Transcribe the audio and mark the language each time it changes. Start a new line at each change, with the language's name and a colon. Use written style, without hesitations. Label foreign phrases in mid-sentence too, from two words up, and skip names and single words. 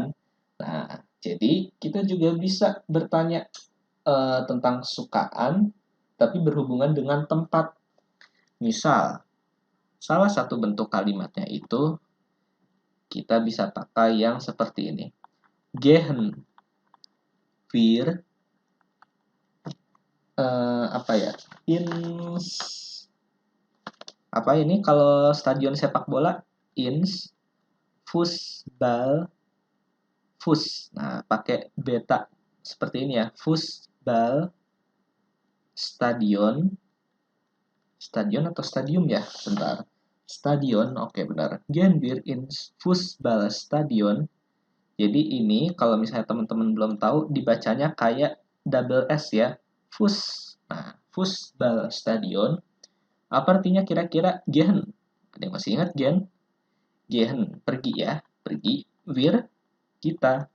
Indonesian: Nah, jadi kita juga bisa bertanya tentang sukaan tapi berhubungan dengan tempat. Misal, salah satu bentuk kalimatnya itu kita bisa pakai yang seperti ini.
German: Gehen wir
Indonesian: apa ya? Ins apa ini kalau stadion sepak bola?
German: Ins Fußball Fus.
Indonesian: Nah, pakai beta seperti ini ya.
German: Fußball Stadion.
Indonesian: Stadion atau stadium ya? Bentar. Stadion, oke benar.
German: Gehen wir ins Fußballstadion.
Indonesian: Jadi ini kalau misalnya teman-teman belum tahu dibacanya kayak double S ya. Fus. Nah, Fußballstadion. Apa artinya kira-kira gehen? Ada yang masih ingat gehen?
German: Gehen,
Indonesian: pergi ya. Pergi. Wir, kita.